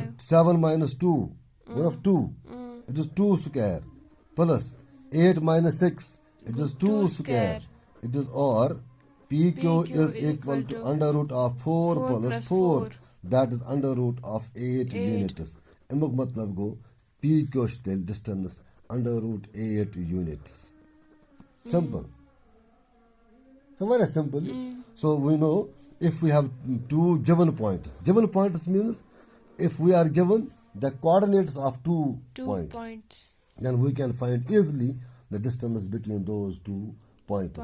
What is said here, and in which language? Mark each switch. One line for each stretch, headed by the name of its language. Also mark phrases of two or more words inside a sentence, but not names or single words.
English: 7 minus 2. 1 of 2. It is 2 square plus 8 minus 6. It is 2 square. It is or PQ is equal to under root of 4 plus 4 that is under root of 8 units.
Kashmiri: امیُک مطلب گوٚو P کیٛاہ چھُ تیٚلہِ
English: distance under root 8 units. Simple. Very simple. So we know if we have two given points. Given points means if we are given the coordinates of two points, then we can find easily the distance between those 2 points.